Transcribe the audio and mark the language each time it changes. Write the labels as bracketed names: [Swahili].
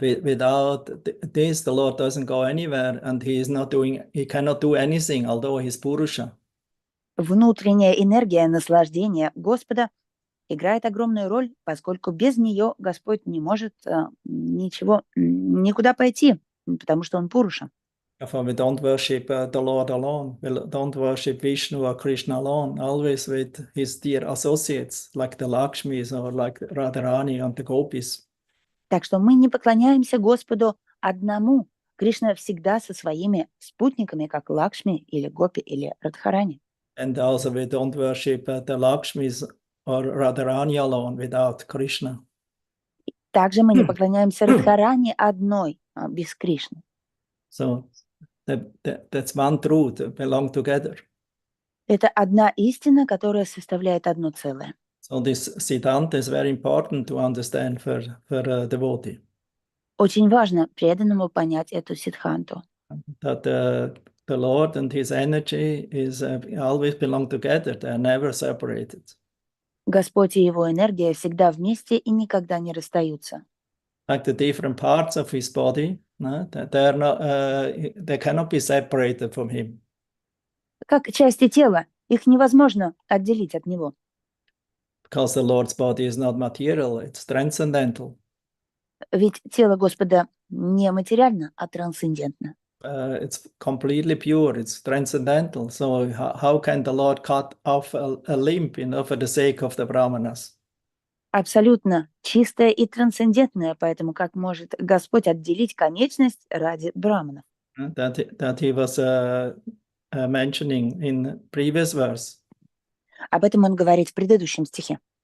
[English] Without this, the Lord doesn't go anywhere, and he cannot do anything, although he's Purusha. [Russian] Внутренняя энергия наслаждения Господа играет огромную роль, поскольку без нее Господь не может никуда пойти, потому что он Пуруша. [English] Therefore, we don't worship the Lord alone. We don't worship Vishnu or Krishna alone. Always with his dear associates, like the Lakshmis or like Radharani and the Gopis. [Russian] Так что мы не поклоняемся Господу одному. Кришна всегда со своими спутниками, как Лакшми или Гопи или Радхарани. [English] And also we don't worship the Lakshmis or Radharani alone without Krishna. [Russian] Также мы не поклоняемся Радхарани одной, без Кришны. [English] So that's one truth, belong together. [Russian] Это одна истина, которая составляет одно целое. [English] So this Siddhanta is very important to understand for a devotee. [Russian] Очень важно преданному понять эту сиддханту. [English] That the Lord and his energy is always belong together. They are never separated. [Russian] Господь и его энергия всегда вместе и никогда не расстаются. [English] Like the different parts of his body, No? They cannot be separated from him. [Russian] Как части тела, их невозможно отделить от него. [English] Because the Lord's body is not material, it's transcendental. [Russian] Ведь тело Господа не материально, а трансцендентно. [English] It's completely pure, it's transcendental. So how can the Lord cut off a limb, for the sake of the brahmanas? [Russian] Абсолютно чистое и трансцендентное, поэтому как может Господь отделить конечность ради браманов? [English] That he was mentioning in previous verse. [Russian] Об этом он говорит в предыдущем стихе.